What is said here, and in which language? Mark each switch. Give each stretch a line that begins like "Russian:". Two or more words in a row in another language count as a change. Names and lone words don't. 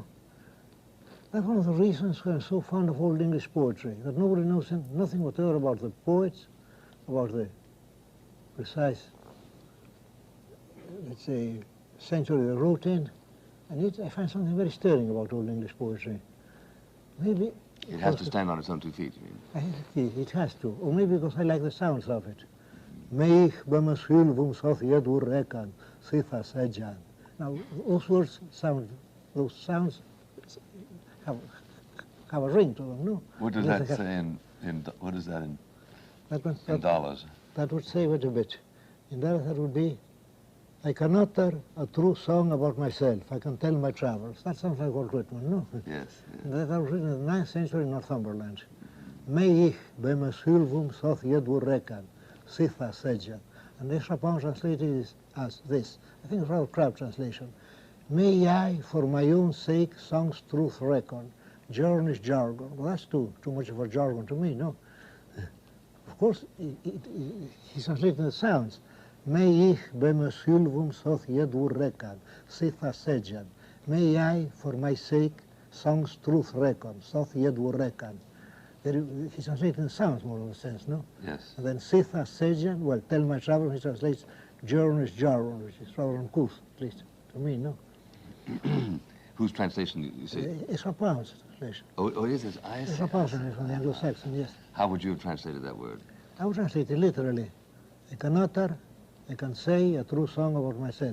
English: That's one of the reasons why I'm so fond of old English poetry, that nobody knows nothing whatever about the poets, about the precise, let's say, century they wrote in, and yet I find something very stirring about old English poetry. Maybe it has to stand on its own 2 feet, you mean? I think it has to, or maybe because I like the sounds of it.
Old English: Meich b'mashilvum soth yedur rekan sitha sejan.
English: Now, those sounds have a ring to them, no? What does that say what is that in dollars? That would say, wait a bit. In dollars, that would be, I can utter a true song about myself. I can tell my travels. That sounds like Walt Whitman, no? Yes. That was written in the 9th century in Northumberland.
Old English: Meich b'mashilvum soth yedur rekan sitha sejan.
English: And this Rapon translated is as this. I think it's rather crowd translation. May I, for my own sake, song's truth reckon, journey's jargon. Well, that's too much of a jargon to me, no? Of course, he's translating the sounds.
Old English: May ich b'mashilvum soth yedur rekan, sitha sejan.
English: May I, for my sake, song's truth reckon,
Old English: soth yedur rekan.
English: He's translating the sounds more in a sense, no? Yes. And then
Old English: sitha sejan,
English: well, tell my travel, he translates journey's jargon, which is rather uncouth, at least to me, no? Whose translation, you say? It's Rapon's translation. Oh, it is? I see. It's Rapon's translation from the Anglo-Saxon, yes. How would you have translated that word? I would translate it literally. I can utter, I can say a true song about myself.